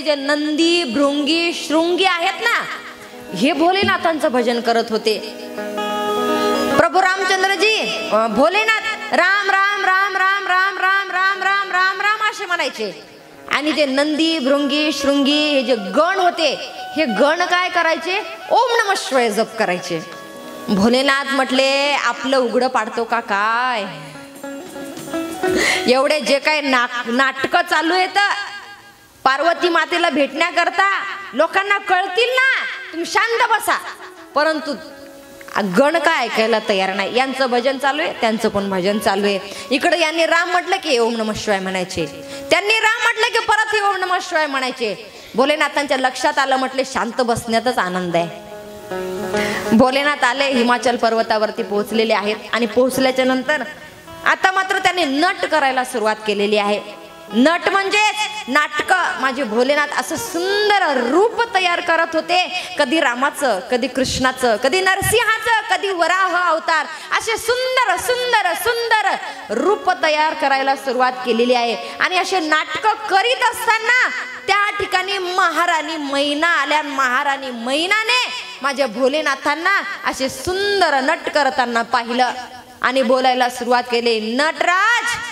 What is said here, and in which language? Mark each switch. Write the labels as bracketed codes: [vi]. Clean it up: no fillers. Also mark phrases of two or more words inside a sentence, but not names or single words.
[mr] जे नंदी भृंगी शृंगी आहेत ना हे भोलेनाथांचं भजन करत होते प्रभू रामचंद्रजी भोलेनाथ राम राम राम राम राम राम राम राम राम राम असे म्हणायचे आणि जे नंदी भृंगी शृंगी हे जे गण होते हे गण काय करायचे [sa] ओम नमः शिवाय [mr] जप करायचे भोलेनाथ म्हटले आपलं उघडं पाडतो का काय एवढे जे काय नाटक चालू आहेत पार्वती मातेला भेटण्याकरता लोकांना कळतील ना तुम्ही शांत बसा परंतु गण काय ऐकायला तयार नाही यांचं भजन चालू आहे त्यांचं पण भजन चालू आहे इकडे यांनी राम म्हटलं की [sa] ओम नमः शिवाय [mr] म्हणायचे त्यांनी राम म्हटलं की परत हे [sa] ओम नमः शिवाय [mr] म्हणायचे भोलेनाथांच्या लक्षात आलं म्हटले शांत बसण्यातच आनंद आहे भोलेनाथ आले हिमाचल पर्वतावरती पोहोचलेले आहेत आणि पोहोचल्याच्या नंतर आता मात्र त्यांनी नट करायला सुरुवात केलेली आहे नट म्हणजेच नाटक माझे भोलेनाथ असं सुंदर रूप तयार करत होते कधी रामाचं कधी कृष्णाचं कधी नरसिंहाचं कधी वराह अवतार असे सुंदर सुंदर सुंदर रूप तयार करायला सुरुवात केलेली आहे आणि असे नाटक करीत असताना त्या ठिकाणी महाराणी मैना आल्या महाराणी मैनाने माझ्या भोलेनाथांना असे सुंदर नट करताना पाहिलं आणि बोलायला सुरुवात केली नटराज